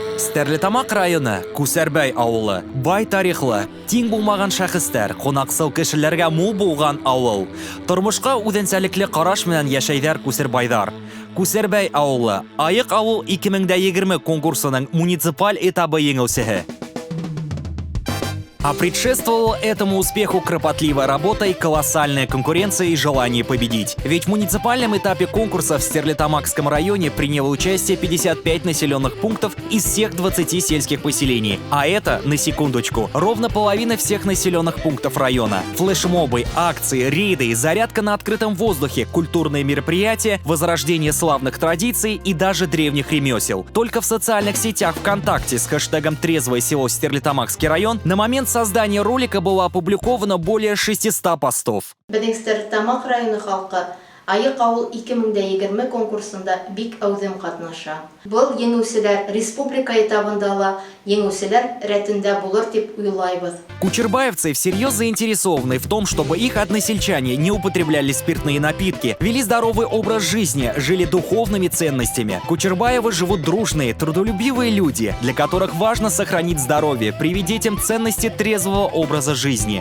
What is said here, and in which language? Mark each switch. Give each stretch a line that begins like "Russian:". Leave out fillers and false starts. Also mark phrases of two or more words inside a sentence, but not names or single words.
Bashkir: Стәрлетамак районы, Күсәрбәй авылы, бай тарихлы, тиң булмаган шәхестәр, кунаксыл кешеләргә мул булган авыл. Тормышка үзенчәлекле караш белән яшәйдәр Күсәрбайдар. Күсәрбәй авылы, Айык авыл 2020 конкурсының муниципаль этабы еңеүчесе.
Russian: А предшествовало этому успеху кропотливая работа и колоссальная конкуренция и желание победить. Ведь в муниципальном этапе конкурса в Стерлитамакском районе приняло участие 55 населенных пунктов из всех 20 сельских поселений. А это, на секундочку, ровно половина всех населенных пунктов района. Флешмобы, акции, рейды, зарядка на открытом воздухе, культурные мероприятия, возрождение славных традиций и даже древних ремесел. Только в социальных сетях ВКонтакте с хэштегом «Трезвое село Стерлитамакский район» на момент создания ролика было опубликовано более 600 постов.
Bashkir: Безнең Стерлитамак районы халкы Айык авыл 2020 конкурсында бик әүзем катнаша. Был еңүчеләр республика этабында ла еңүчеләр рәтендә булыр дип уйлайбыз.
Russian: Кучербаевцы всерьез заинтересованы в том, чтобы их односельчане не употребляли спиртные напитки, вели здоровый образ жизни, жили духовными ценностями. Кучербаевы живут дружные, трудолюбивые люди, для которых важно сохранить здоровье, привить детям ценности трезвого образа жизни.